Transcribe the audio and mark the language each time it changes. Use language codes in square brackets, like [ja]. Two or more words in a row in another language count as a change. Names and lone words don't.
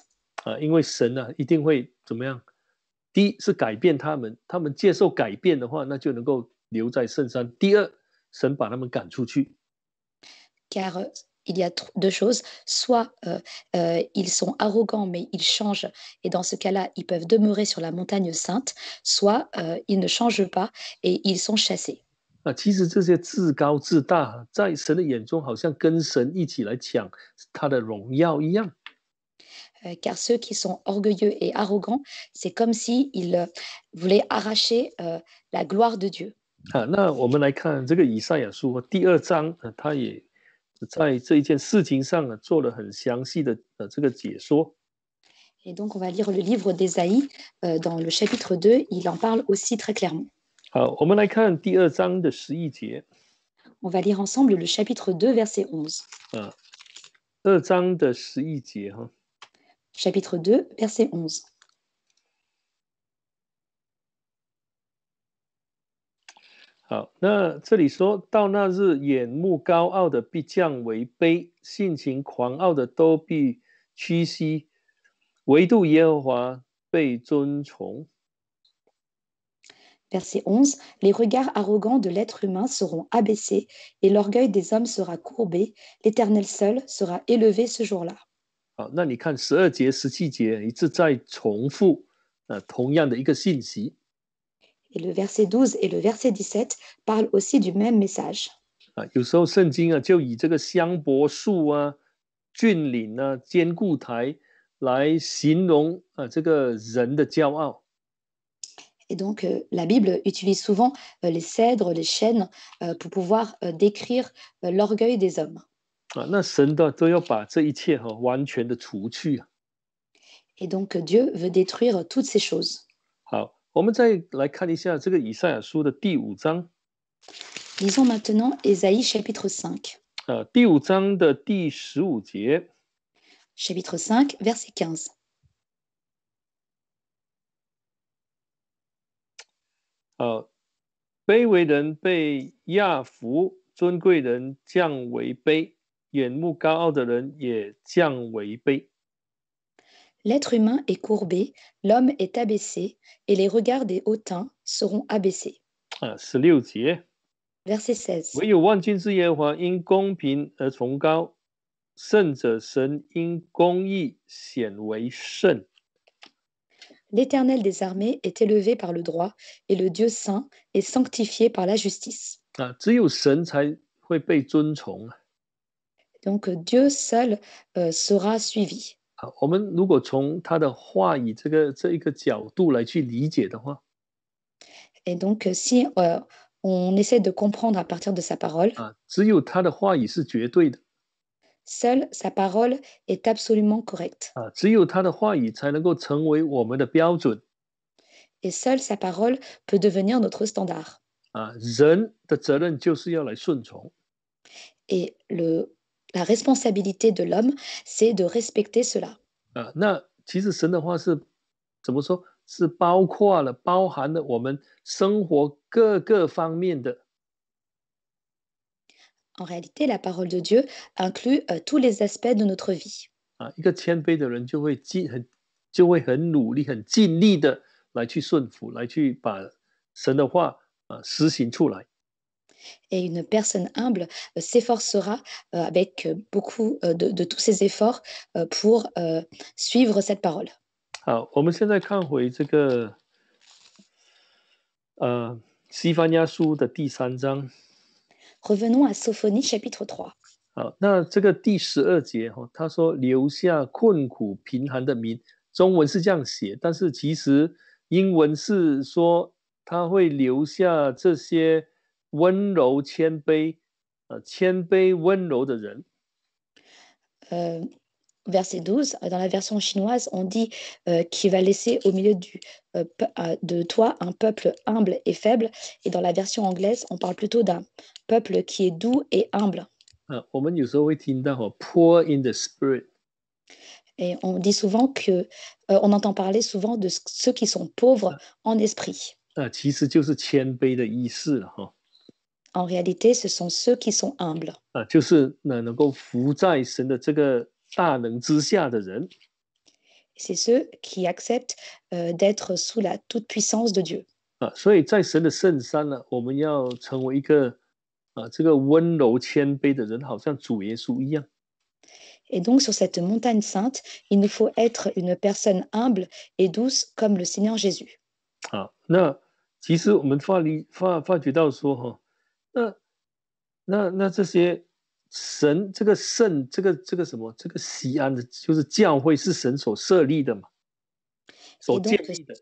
[zh] 因为神呢、一定会怎么样？第一是改变他们，他们接受改变的话，那就能够留在圣山。第二，神把他们赶出去。 [fr] Car il y a deux choses, soit ils sont arrogants mais ils changent, et dans ce cas-là, ils peuvent demeurer sur la montagne sainte, soit ils ne changent pas et ils sont chassés. [zh] 其实这些自高自大，在神的眼中，好像跟神一起来抢他的荣耀一样。 [fr] Car ceux qui sont orgueilleux et arrogants, c'est comme s'ils voulaient arracher la gloire de Dieu. [zh] 那我们来看这个以赛亚书第2章，他也在这一件事情上做了很详细的这个解说。 [fr] Et donc, on va lire le livre d'Ésaïe. Dans le chapitre 2, il en parle aussi très clairement. [zh] 好，我们来看第2章的11节。 [fr] On va lire ensemble le chapitre 2, verset 11. [zh] 2 章的11节哈。 [fr] Chapitre 2, verset 11. [zh] 好，那这里说到那日，眼目高傲的必降为卑，性情狂傲的都必屈膝，唯独耶和华被尊崇。 [fr] Verset 11. Les regards arrogants de l'être humain seront abaissés et l'orgueil des hommes sera courbé. L'Éternel seul sera élevé ce jour-là. [zh] 好，那你看12节、17节一直在重复同样的一个信息。 [fr] Et le verset 12 et le verset 17 parlent aussi du même message. [zh] 有时候圣经就以这个香柏树峻岭坚固台来形容这个人的骄傲。 [fr] Et donc, la Bible utilise souvent les cèdres, les chênes, pour pouvoir décrire l'orgueil des hommes. [zh] 那神都要把这一切完全的除去。 [fr] Et donc, Dieu veut détruire toutes ces choses. [zh] 好，我们再来看一下这个以赛亚书的第5章。 [fr] Lisons maintenant Ésaïe chapitre 5. [zh] 第5章的第15节。 [fr] Chapitre 5, verset 15. [zh] 好，卑微人被压服，尊贵人降为卑，眼目高傲的人也降为卑。 [fr] L'être humain est courbé, l'homme est abaissé, et les regards des hautains seront abaissés. [zh] 16 节。 [fr] Verset 16. [zh] 唯有万军之耶和华因公平而崇高，圣者神因公义显为圣。 [fr] L'Éternel des armées est élevé par le droit, et le Dieu saint est sanctifié par la justice. [zh] 只有神才会被尊崇。 [fr] Donc Dieu seul sera suivi. [zh] 我们如果从他的话语这一个角度来去理解的话， [fr] Et donc si on essaie de comprendre à partir de sa parole, [zh] 只有他的话语是绝对的。 [fr] seule sa parole est absolument correcte. [zh] 只有他的话语才能够成为我们的标准。 [fr] Et seule sa parole peut devenir notre standard. [zh] 人的责任就是要来顺从。 [fr] Et la responsabilité de l'homme, c'est de respecter cela. [zh] 那其实神的话是怎么说？是包含了我们生活各个方面的。 [fr] En réalité, la parole de Dieu inclut tous les aspects de notre vie. [zh] 一个谦卑的人就会很努力、很尽力的来去顺服，来去把神的话实行出来。 [fr] Et une personne humble s'efforcera avec beaucoup de tous ses efforts pour suivre cette parole. [zh] 好，我们现在看回这个西番雅书的第3章。 [fr] Revenons à Sophonie chapitre 3. [zh] 好，那这个第12节他说留下困苦贫寒的民，中文是这样写，但是其实英文是说他会留下这些温柔谦卑温柔的人。 [fr] verset 12, dans la version chinoise, on dit qu'il va laisser au milieu de toi un peuple humble et faible. Et dans la version anglaise, on parle plutôt d'un peuple qui est doux et humble. [zh] 我们有时候会听到 [en] poor in the spirit， [fr] Et on dit souvent on entend parler souvent de ceux qui sont pauvres en esprit. [zh] 其实就是谦卑的意思了哈。 [fr] En réalité, ce sont ceux qui sont humbles. [zh] 就是能够服在神的这个大能之下的人。 [fr] C'est ceux qui acceptent d'être sous la toute-puissance de Dieu. [zh] 所以在神的圣山呢，我们要成为一个这个温柔谦卑的人，好像主耶稣一样。 [fr] Et donc, sur cette montagne sainte, il nous faut être une personne humble et douce comme le Seigneur Jésus. [zh] 那其实我们发觉到说那这些神这个圣这个什么这个西安的，就是教会是神所设立的嘛，所建立的。